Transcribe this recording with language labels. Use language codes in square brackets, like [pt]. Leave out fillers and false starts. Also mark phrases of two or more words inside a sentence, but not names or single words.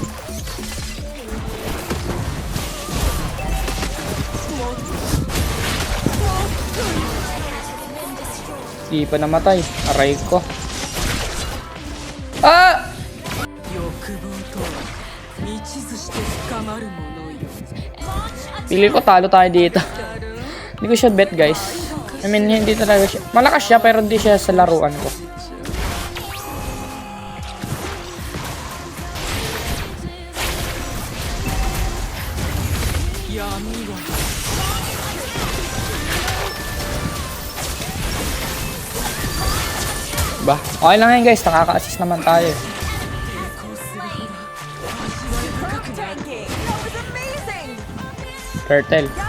[tl] Di pa namatay. Aray ko. Pili ko talo tayo dito. Hindi ko siya bet guys. [en] I mean, [tl] hindi talaga siya. Malakas siya pero hindi siya sa laruan ko. Ba? Okay lang yan guys, nakaka-assist naman tayo. Turtle.